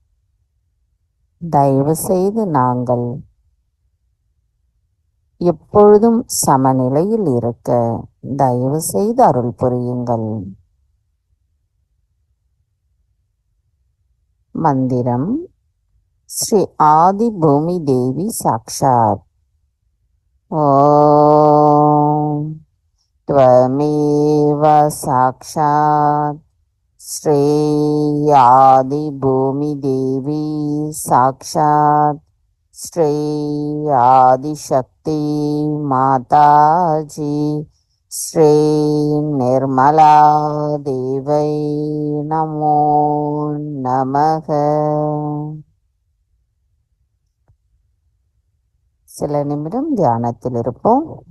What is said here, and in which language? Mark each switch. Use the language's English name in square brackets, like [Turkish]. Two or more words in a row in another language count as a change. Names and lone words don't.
[Tamil] தயவு செய்து நாங்கள் எப்பொழுதும் சமநிலையில் இருக்க தயவு செய்து அருள் புரியுங்கள். மந்திரம். [Sanskrit] श्री आदि भूमि देवी साक्षात्. ஓம் त्वमेव साक्षात् श्री आदि भूमि देवी साक्षात् श्री आदिशक्ति माताजी श्री निर्मला देवै नमो नमः. [Tamil] சில நிமிடம் தியானத்தில் இருப்போம்.